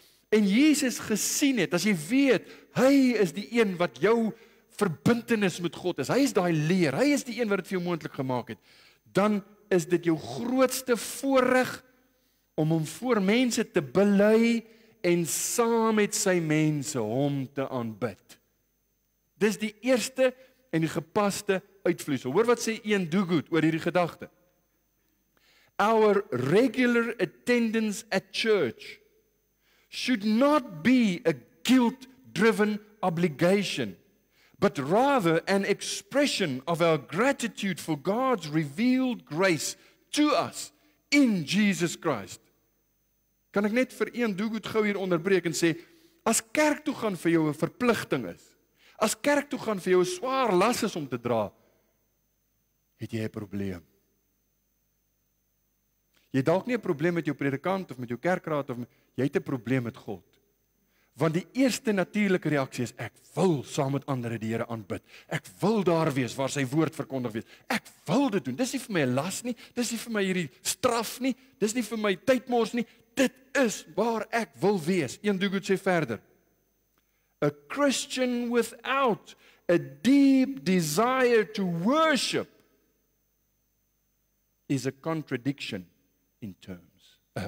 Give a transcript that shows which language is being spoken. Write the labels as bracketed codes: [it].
[af] en Jesus gesien het, as jy weet, hy is die een wat jou verbintenis met God is, hy is daai leer, hy is die een wat dit vir jou moontlik gemaak het, dan is dit jou grootste voorreg om hom voor mense te bely en saam met sy mense hom te aanbid. Dis die eerste en die gepaste uitvloeisel. Hoor wat sê Ian Duguid oor hierdie gedagte. [en] Our regular attendance at church should not be a guilt-driven obligation, but rather an expression of our gratitude for God's revealed grace to us in Jesus Christ. [af] Kan ek net vir een Duguid gou hier onderbreek en sê, as kerk toe gaan vir jou 'n verpligting is, as kerk toe gaan vir jou 'n swaar las is om te dra, het jy 'n probleem. Jy het dalk nie 'n probleem met jou predikant of met jou kerkraad, jy het 'n probleem met God. Want die eerste natuurlike reaksie is, ek wil saam met ander die Here aanbid. Ek wil daar wees waar sy woord verkondig word. Ek wil dit doen. Dis nie vir my 'n las nie, dis nie vir my hierdie straf nie, dis nie vir my tydmors nie. Dit is waar ek wil wees. Een Duguid sê verder. [en] A Christian without a deep desire to worship is a contradiction in terms.